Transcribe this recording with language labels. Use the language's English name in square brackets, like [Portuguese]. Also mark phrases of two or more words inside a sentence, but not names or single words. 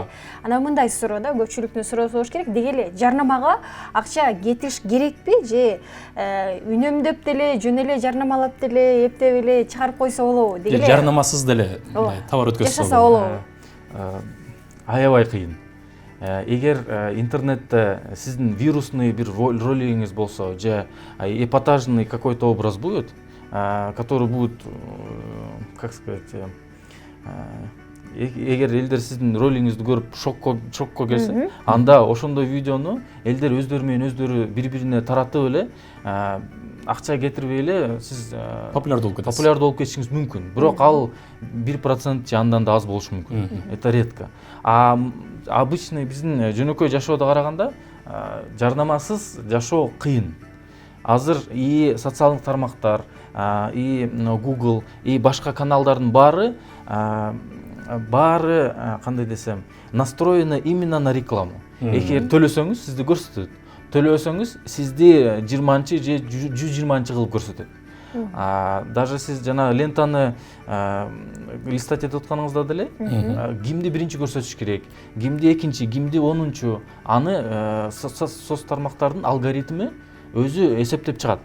[Kyrgyz] Анан мындай суроо да, көпчүлүктүн суроосу болуш керек. Деги эле жарнамага акча кетириш керекпи же үнөмдөп деле, жөн эле жарнамалап деле, эптеп эле чыгарып койсо болобу? Деги эле жарнамасыз деле товар өткөзсө болобу? Аябай кыйын. Эгер интернетте сиздин вирусный бир ролигиңиз болсо, [Russian] же эпатажный какой-то образ будет, который будет, как сказать, [Kyrgyz] эгер элдер сиздин ролигиңизди көрүп шокко келсе, анда ошондой видеону элдер өздөрү менен өздөрү бири-бирине таратып эле акча кетирбей эле сиз популярдуу болуп кетишиңиз мүмкүн. Бирок ал 1% же андан да аз болушу мүмкүн. [Russian] Это редко. [Kyrgyz] Обычный биздин жөнөкөй жашоодо караганда жарнамасыз жашоо кыйын. Азыр и социалдык тармактар, и Google, и башка каналдардын баары кандай десем, [Russian] настроены именно на рекламу. [Kyrgyz] Эгер төлөсөңүз сизди көрсөтөт. Төлөсөңүз сизди 20-чы же 120-чы кылып көрсөтөт. Даже сиз жана лентаны листать этип атканыңызда деле кимди биринчи көрсөтүш керек, кимди экинчи, кимди 10-чу, аны соц тармактардын алгоритми өзү эсептеп чыгат.